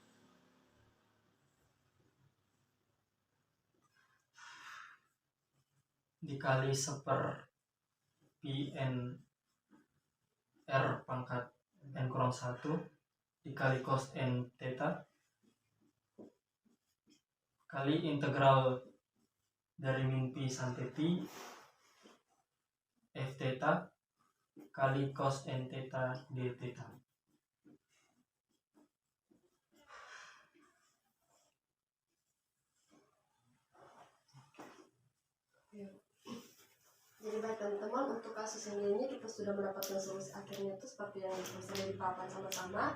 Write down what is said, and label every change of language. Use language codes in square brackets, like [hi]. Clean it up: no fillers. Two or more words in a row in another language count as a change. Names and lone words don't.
[id] dikali 1 per PN R pangkat N kurang 1 dikali cos N theta kali integral dari min P sampai P F theta kali cos N theta D theta. Jadi baik teman-teman, untuk kasus ini kita sudah mendapatkan solusi akhirnya itu seperti yang sudah dipaparkan sama-sama.